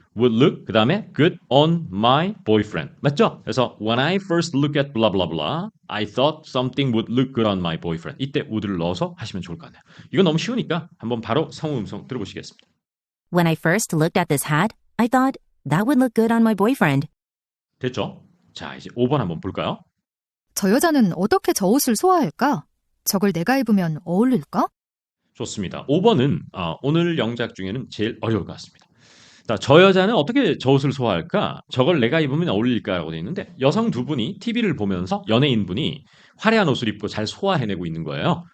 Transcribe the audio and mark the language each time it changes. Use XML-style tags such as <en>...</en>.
<en>would look,</en> <ko>그 다음에</ko> <en>good on my boyfriend.</en> <ko>맞죠?</ko> <en>그래서 when I first looked at blah blah blah, I thought something would look good on my boyfriend.</en> <ko>이때 would를 넣어서 하시면 좋을 것 같아요. 이건 너무 쉬우니까 한번 바로 성우 음성 들어보시겠습니다.</ko> <en>When I first looked at this hat, I thought that would look good on my boyfriend.</en> <ko>됐죠? 자, 이제 5번 한번 볼까요? 저 여자는 어떻게 저 옷을 소화할까? 저걸 내가 입으면 어울릴까? 좋습니다. 5번은 오늘 영작 중에는 제일 어려울 것 같습니다. 자, 저 여자는 어떻게 저 옷을 소화할까? 저걸 내가 입으면 어울릴까라고 되어 있는데 여성 두 분이 TV를 보면서 연예인분이 화려한 옷을 입고 잘 소화해내고 있는 거예요.</ko>